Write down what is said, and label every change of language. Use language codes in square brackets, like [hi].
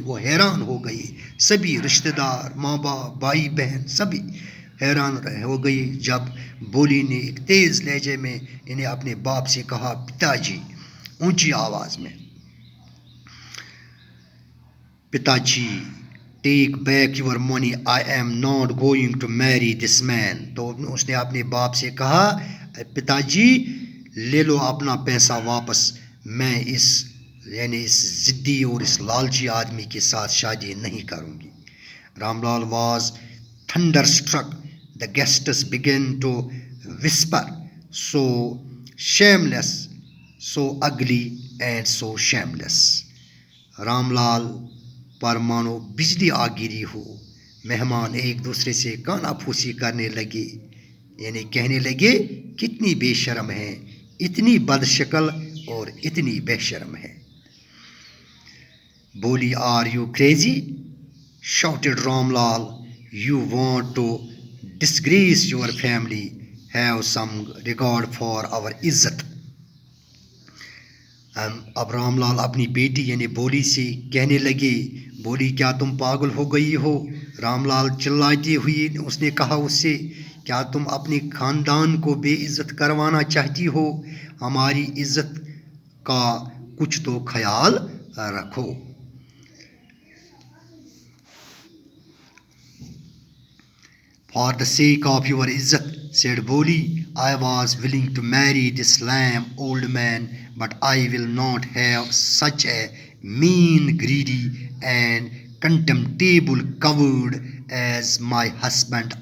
[ur] وہ حیران ہو گئی. سبھی رشتہ دار, ماں باپ, بھائی بہن سبھی حیران ہو گئی جب بولی نے ایک تیز لہجے میں انہیں اپنے باپ سے کہا, پتا جی, اونچی آواز میں, پتا جی, [en] Take back your money, I am not going to marry this man. [ur] تو اس نے اپنے باپ سے کہا, پتا جی لے لو اپنا پیسہ واپس, میں اس ضدی اور اس لالچی آدمی کے ساتھ شادی نہیں کروں گی. [en] Ram Lal was thunderstruck. The guests began to whisper, so shameless, so ugly, and so shameless. [ur] Ram لال پر مانو بجلی آ گری ہو. مہمان ایک دوسرے سے کانا پھوسی کرنے لگے, یعنی کہنے لگے کتنی بے شرم ہے, اتنی بد شکل اور اتنی بے شرم ہے. [en] بولی, are you crazy? shouted Ram Lal. You want to disgrace your family. Have some regard for our عزت. [ur] اب رام لال اپنی بیٹی یعنی بولی سے کہنے لگے, بولی کیا تم پاگل ہو گئی ہو؟ رام لال چلاتے ہوئے اس نے کہا اس سے, کیا تم اپنے خاندان کو بے عزت کروانا چاہتی ہو؟ ہماری عزت کا کچھ تو خیال رکھو. [en] For the sake of your izzat, said Boli, I was willing to marry this lame old man, but I will not have such a mean, greedy, and contemptible coward as my husband.